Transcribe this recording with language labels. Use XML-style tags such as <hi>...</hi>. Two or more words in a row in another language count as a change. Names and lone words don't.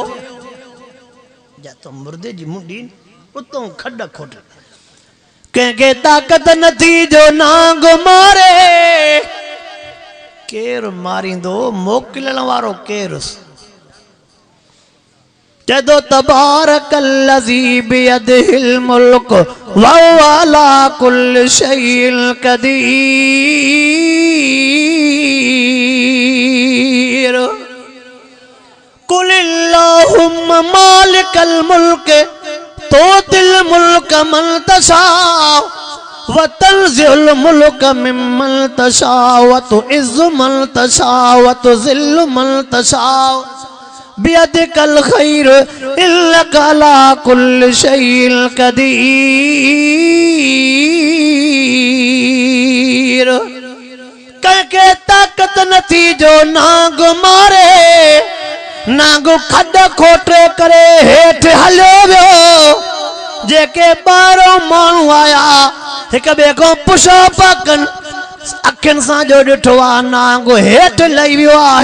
<sd>जातो मुर्दे जी मुंडी उतों खड खोटे, कंहिंखे ताक़त नथी जो नांग मारे। केरु मारींदो? मोकिलण वारो केरु?</sd> <ar>जदो تبارك الذي بيده الملك وهو على كل شيء قدير. قل اللهم مالك الملك تؤتي الملك من تشاء وتنزع الملك ممن تشاء وتعز من تشاء وتذل من تشاء بيدك الخير إنك على كل شيء قدير.</ar> <sd>कंहिंखे ताक़त नथी जो नांग मारे, नांग खड खोटे करे हेठि हलियो वियो। जेके ॿाहिरों माण्हू आया हिक ॿिए खां पुछो पिया कनि अखियुनि सां जो ॾिठो आहे नांग हेठि लही वियो आहे</sd>